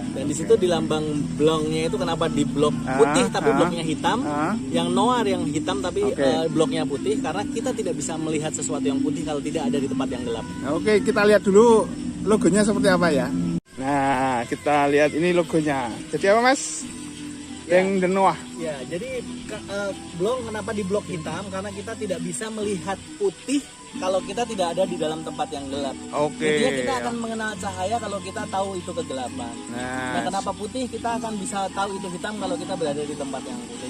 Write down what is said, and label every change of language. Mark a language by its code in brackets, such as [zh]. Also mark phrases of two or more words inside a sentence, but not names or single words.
[id] Dan di situ di lambang Blancnya itu kenapa di blok putih tapi bloknya hitam, yang Noir yang hitam tapi bloknya putih, karena kita tidak bisa melihat sesuatu yang putih kalau tidak ada di tempat yang gelap. Oke, kita lihat dulu logonya seperti apa ya. Nah, kita lihat ini logonya. Jadi apa Mas? Blanc de Noir. Ya, jadi Blanc kenapa di blok hitam? Karena kita tidak bisa melihat putih kalau kita tidak ada di dalam tempat yang gelap. Oke. Jadi kita akan mengenal cahaya kalau kita tahu itu kegelapan. Nah, kenapa putih? Kita akan bisa tahu itu hitam kalau kita berada di tempat yang putih.